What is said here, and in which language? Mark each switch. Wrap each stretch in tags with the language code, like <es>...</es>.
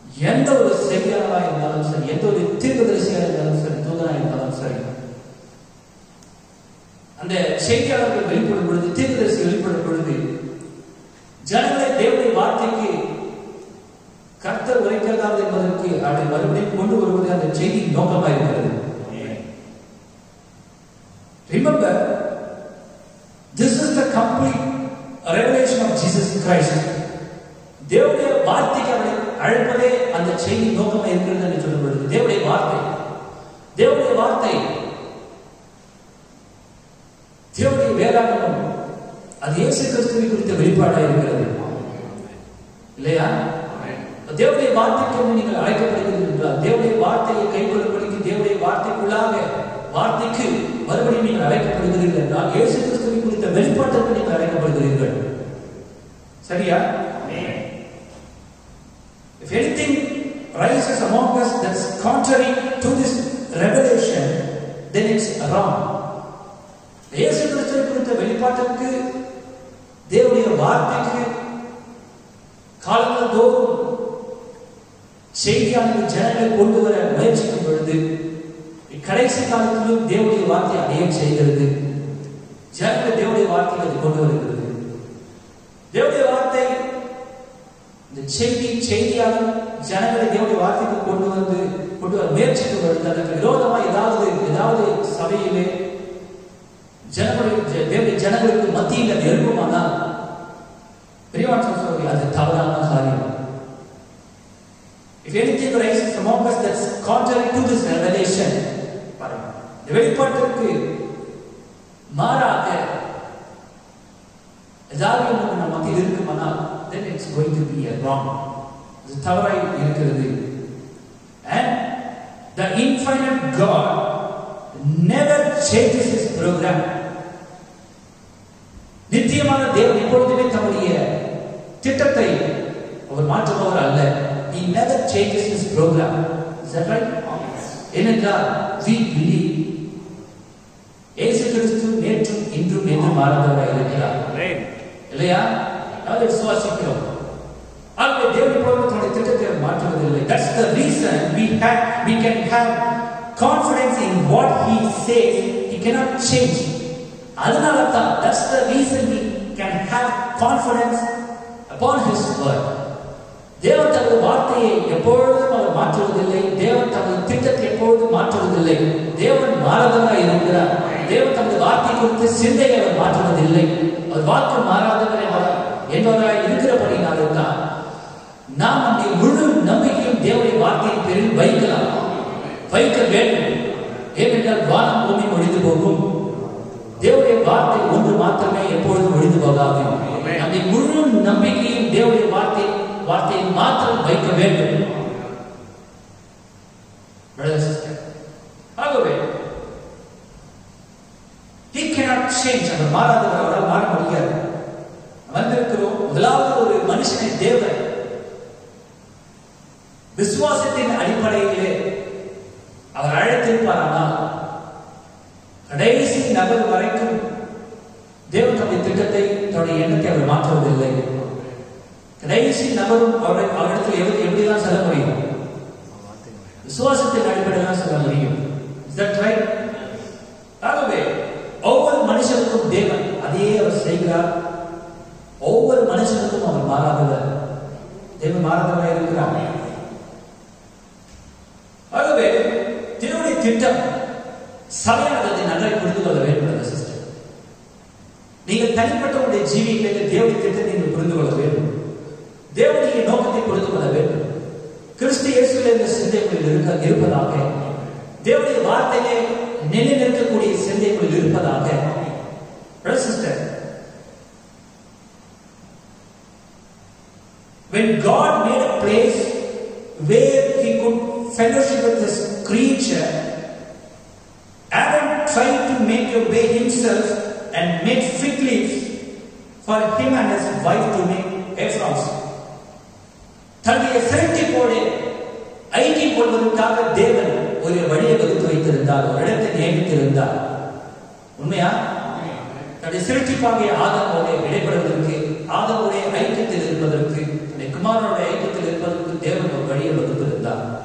<ta>எந்த ஒரு செய்தியாளராக இருந்தாலும் சரி, எந்த ஒரு தீர்க்கதரிசியாக இருந்தாலும் சரி, தூதனாக இருந்தாலும் சரி, அந்த செய்தியாளர்கள் வெளிப்படும் பொழுது, தீர்க்கதரிசி வெளிப்படும் பொழுது ஜனங்களை தேவனுடைய வார்த்தைக்கு கர்த்தர் உரைக்கிறதாவது என்பதற்கு அதை மறுபடியும் கொண்டு வருவது அந்த செய்தி நோக்கமாக இருக்கிறது.</ta> <en>Remember, this is the complete revelation of Jesus Christ.</en> <ta>தேவனுடைய வார்த்தைக்கு அவரை அழைப்பதே அந்த செய்தி நோக்கமாக இருக்கிறது என்று சொல்லப்படுது. தேவனுடைய வார்த்தை, தேவனுடைய வார்த்தை, தேவனுடைய வேதாகமம் அது இயேசு கிறிஸ்துவை குறித்த வெளிப்பாடாக இருக்கிறது இல்லையா? தேவனுடைய வார்த்தைக்கு நீங்கள் அழைக்கப்படுகிறது என்றால், தேவனுடைய வார்த்தையை கைக்கொள்ளும்படிக்கு, தேவனுடைய வார்த்தைக்குள்ளாக வார்த்தைக்கு மறுபடியும் நீங்கள் அழைக்கப்படுகிறீர்கள் என்றால், இயேசு கிறிஸ்துவை குறித்த வெளிப்பாட்டிற்கு நீங்கள் அழைக்கப்படுகிறீர்கள். சரியா?</ta> <en>If anything rises among us that's contrary to this revelation, then it's wrong.</en> <ta>இயேசு கிறிஸ்துவை குறித்த வெளிப்பாட்டிற்கு, தேவனுடைய வார்த்தைக்கு காலங்கள் தோறும் செய்தியானது ஜனங்களை கொண்டு வர முயற்சிக்கும் பொழுது, கடைசி காலத்திலும் தேவனுடைய வார்த்தை அடையும் செய்கிறது. ஜனங்களை தேவனுடைய வார்த்தையை அது கொண்டு வருகிறது. தேவனுடைய வார்த்தை இந்த செய்தியாக ஜனங்களை தேவனுடைய வார்த்தைக்கு கொண்டு வர முயற்சிக்கும் பொழுது, அதற்கு விரோதமாக ஏதாவது சபையிலே ஜனங்களுக்கு மத்தியில் அது எழுப்புமானால், பெரியவான் சொல்றாரு, அது தவறான காரியம்.</ta> <en>If anything rises among us that's contrary to this revelation,</en> <ta>இந்த வெளிப்பாட்டிற்கு மாறாக ஏதாவது நம்ம மத்தியில் இருக்குமானால்,</ta> <en>then it's going to be a wrong.</en> <ta>இது தவறாய் இருக்கிறது.</ta> <en>And the infinite God never changes his program.</en> <ta>நித்தியமான தேவன் எப்பொழுதுமே தம்முடைய திட்டத்தை அவர் மாற்றுபவர் அல்ல.</ta> <en>He never changes his program. Is that right?</en> <ta>ஏனென்றால்</ta> <en>we believe</en> <ta>இயேசு கிறிஸ்து நேற்றும் இன்றும் என்றும் மாறாதவராக இருக்கிறார் இல்லையா? அதை சுவாசிக்கிறோம். ஆகவே தேவன் எப்பொழுதும் தன்னுடைய திட்டத்தை மாற்றுவதில்லை.</ta> <en>That's the reason we can have confidence in what he says. He cannot change.</en> <ta>அதனால தான்,</ta> <en>that's the reason we can have confidence upon his word.</en> <ta>தேவன் தமது வார்த்தையை எப்பொழுதும் அவர் மாற்றுவதில்லை. தேவன் தமது திட்டத்தை எப்பொழுதும் மாற்றுவதில்லை. தேவன் மாறாதவராய் இருக்கிறார். தேவன் தமது வார்த்தை குறித்து சிந்தையை அவர் மாற்றுவதில்லை. அவர் வாக்கு மாறாதவர் என்பவராய் இருக்கிறபடினாலே தான் நாம் நம்முடைய முழு நம்பிக்கையும் தேவனுடைய வார்த்தையின் பேரில் வைக்க வேண்டும். ஏனென்றால் வானம் பூமி ஒழிந்து போகும், தேவனுடைய வார்த்தை ஒன்று மாத்திரமே எப்பொழுதும் ஒழிந்து போகாது. நம்முடைய முழு நம்பிக்கையும் தேவனுடைய வார்த்தையை மாத்திரம் வைக்க வேண்டும்.</ta> <en>ஆகவே he cannot change.</en> <ta>அவர் மாறாதவர், அவரால் மாற முடியாது. வந்திருக்கிறோம். முதலாவது ஒரு மனுஷனை தேவன் விசுவாசத்தின் அடிப்படையிலே அவர் அழைத்திருப்பாரானால், கடைசி நபர் வரைக்கும் தேவன் தன்னுடைய திட்டத்தை, தன்னுடைய எண்ணத்தை அவர் மாற்றுவதில்லை. கடைசி நபரும் அவரிடத்தில் எப்படிதான் செல்ல முடியும்? விசுவாசத்தின் அடிப்படையில் தான் செல்ல முடியும்.</ta> <en>Is that right?</en> <ta>ஆகவே ஒவ்வொரு மனுஷனுக்கும் தேவன் அதையே அவர் செய்கிறார். ஒவ்வொரு மனுஷனுக்கும் அவர் மாறாதவர். தேவன் மாறாதவராக இருக்கிறார். ஆகவே தேவனுடைய திட்டம் சபையானதை நன்றாய் புரிந்து கொள்ள வேண்டும். சிஸ்டர், நீங்கள் தனிப்பட்ட உடைய ஜீவியங்களிலே தேவனுடைய திட்டத்தை நீங்கள் புரிந்து கொள்ள வேண்டும். தேவனுடைய நோக்கத்தை புரிந்து கொள்ள வேண்டும். கிறிஸ்து இயேசுவிலே இந்த சிந்தைகளில் இருப்பதாக, தேவனுடைய வார்த்தையிலே நிலைநிற்கக்கூடிய சிந்தைகளில் இருப்பதாக.</ta> <en>Sister, when God made a place where he could fellowship with this creature, Adam tried to make obey himself and made fig leaves for him and his wife to make aprons.</en> <ta>தன்னுடைய சிருஷ்டிப்போடு ஐக்கியம் கொள்வதற்காக தேவன் ஒரு வழியை வகுத்து வைத்திருந்தார், ஒரு இடத்தை நியமித்திருந்தார். உண்மையா? தன்னுடைய சிருஷ்டிப்பாகிய ஆதாமோடு இடைப்படுவதற்கு, ஆதாமுடைய ஐக்கியத்தில் இருப்பதற்கு, தன்னுடைய குமாரனுடைய ஐக்கியத்தில் இருப்பதற்கு தேவன் ஒரு வழியை வகுத்திருந்தார்.</ta>